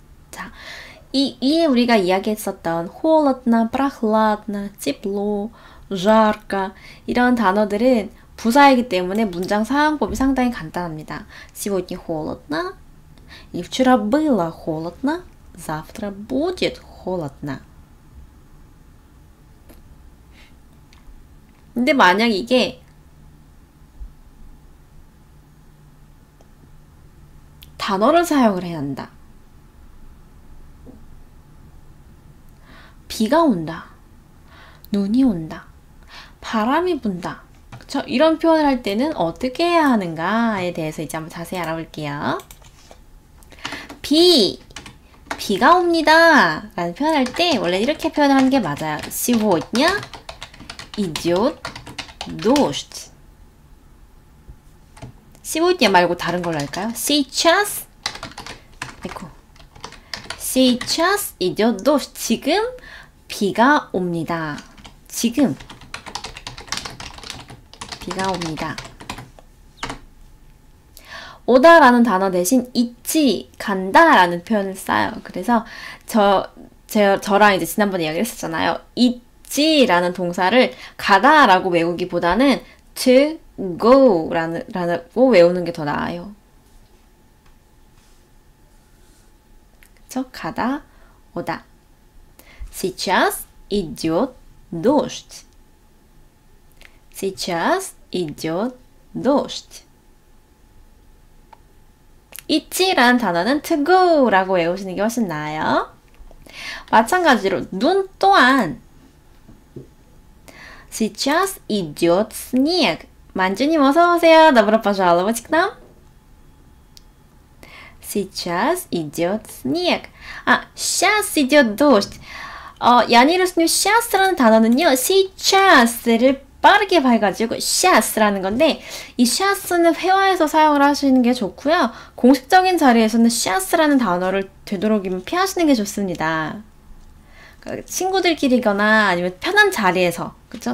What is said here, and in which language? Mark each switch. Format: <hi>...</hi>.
<ko>자, 이에 우리가 이야기했었던</ko> <ru>холодно, прохладно, тепло, жарко</ru> <ko>이런 단어들은 부사이기 때문에 문장 사용법이 상당히 간단합니다.</ko> <ru>сегодня холодно, и вчера было холодно, завтра будет холодно.</ru> <ko>근데 만약 이게 단어를 사용을 해야 한다. 비가 온다. 눈이 온다. 바람이 분다. 그쵸? 이런 표현을 할 때는 어떻게 해야 하는가에 대해서 이제 한번 자세히 알아볼게요. 비가 옵니다. 라는 표현할 때 원래 이렇게 표현을 하는 게 맞아요.</ko> <ru>Сегодня идет дождь.</ru> <ko>сегодня 말고 다른 걸로 할까요?</ko> <ru>Сейчас Сейчас идет дождь.</ru> <ko>지금 비가 옵니다. 지금 비가 옵니다. 오다라는 단어 대신 있지, 간다라는 표현을 써요. 그래서 저랑 이제 지난번에 이야기를 했었잖아요. 있지라는 동사를 가다라고 외우기보다는</ko> <en>to go</en> <ko>라고 외우는 게 더 나아요. 그쵸? 가다, 오다.</ko> <ru>Сейчас идет дождь. Сейчас идет дождь.</ru> <ko>있지라는 단어는</ko> <en>to go</en> <ko>라고 외우시는 게 훨씬 나아요. 마찬가지로 눈 또한</ko> <ru>Сейчас идет снег.</ru> <ko>만주님 어서오세요.</ko> <ru>Добро пожаловать к нам. Сейчас идет снег. Сейчас идет дождь.</ru> <ko>야니르스뉴 시아스라는 단어는요, 시차스를 빠르게 봐가지고 시아스라는 건데, 이 시아스는 회화에서 사용을 하시는 게 좋고요. 공식적인 자리에서는 시아스라는 단어를 되도록이면 피하시는 게 좋습니다. 그러니까 친구들끼리거나 아니면 편한 자리에서, 그쵸?</ko>